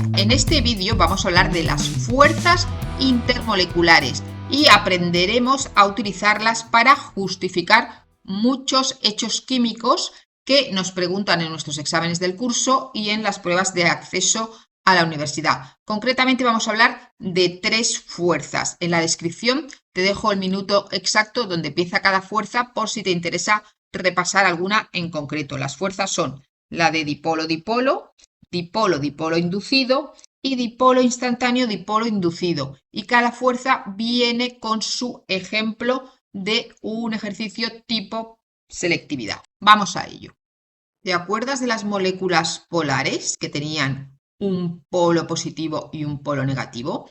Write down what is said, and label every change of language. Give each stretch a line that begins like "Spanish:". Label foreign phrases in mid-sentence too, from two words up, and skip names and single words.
Spanish: En este vídeo vamos a hablar de las fuerzas intermoleculares y aprenderemos a utilizarlas para justificar muchos hechos químicos que nos preguntan en nuestros exámenes del curso y en las pruebas de acceso a la universidad. Concretamente vamos a hablar de 3 fuerzas. En la descripción te dejo el minuto exacto donde empieza cada fuerza por si te interesa repasar alguna en concreto. Las fuerzas son la de dipolo-dipolo, dipolo-dipolo inducido y dipolo instantáneo-dipolo inducido. Y cada fuerza viene con su ejemplo de un ejercicio tipo selectividad. Vamos a ello. ¿Te acuerdas de las moléculas polares que tenían un polo positivo y un polo negativo?